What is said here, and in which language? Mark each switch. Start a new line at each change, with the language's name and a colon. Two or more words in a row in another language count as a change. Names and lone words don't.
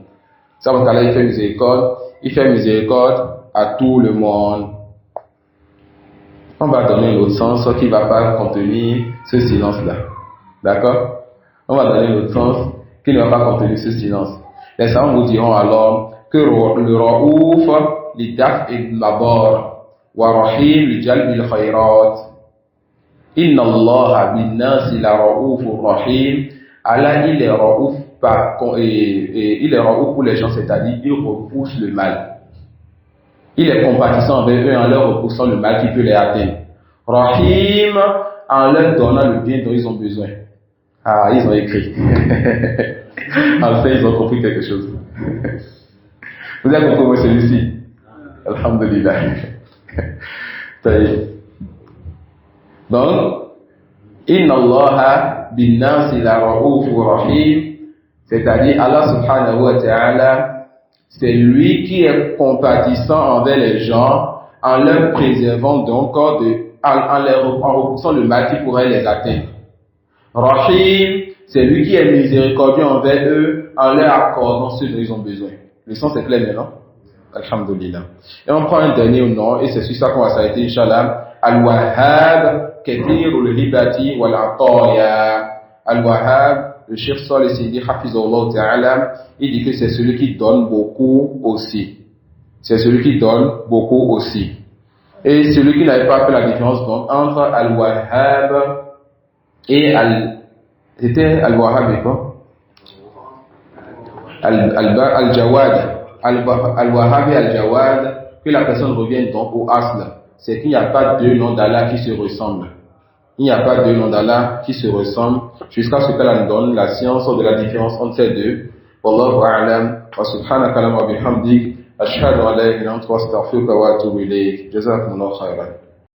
French: Ça montre qu'Allah il fait miséricorde à tout le monde. On va donner l'autre sens qui ne va pas contenir ce silence-là. D'accord? On va donner l'autre sens qui ne va pas contenir ce silence. Les savants vous diront alors que le ra'ouf, l'idaf et l'abor, wa rahim,
Arabic: لجلب الخيرات. إن الله بالناس لرؤوف رحيم.
French: Allah, il est ra'ouf il est ra'ouf pour les gens, c'est-à-dire il repousse le mal. Il est compatissant envers eux en leur repoussant le mal qui peut les atteindre. Rahim, en leur donnant le bien dont ils ont besoin. Ah, ils ont écrit. Enfin, ils ont compris quelque chose. Vous avez compris moi celui-ci?
Arabic: الحمد لله.
French: Donc,
Arabic: إن الله بالناس لرؤوف رحيم,
French: c'est-à-dire Allah
Arabic: سبحانه وتعالى,
French: c'est lui qui est compatissant envers les gens en leur préservant donc en repoussant le mal qui pourrait les atteindre. Rahim, c'est lui qui est miséricordieux envers eux en leur accordant ce dont ils ont besoin. Le sens est clair maintenant?
Arabic: الحمد لله.
French: Et on prend un dernier nom, et c'est sur ça qu'on va s'arrêter, Inch'Allah.
Arabic: الوهاب كثير الهبات والعطايا.
French: Al-Wahhab, le Cheikh Saleh Sidi
Arabic: حفظه الله تعالى,
French: il dit que c'est celui qui donne beaucoup aussi. C'est celui qui donne beaucoup aussi. Et celui qui n'avait pas fait la différence donc entre Al-Wahhab et c'était Al-Wahhab et quoi? Al-Jawad. Al-Wahhab et Al-Jawad, que la personne revienne donc au asl. C'est qu'il n'y a pas deux noms d'Allah qui se ressemblent. Il n'y a pas deux noms d'Allah qui se ressemblent jusqu'à ce qu'Allah nous donne la science de la différence entre ces deux.
Arabic: والله أعلم وسبحانك وبحمدك أشهد أن لا إله إلا أنت أستغفرك وأتوب إليك جزاكم الله خيرا.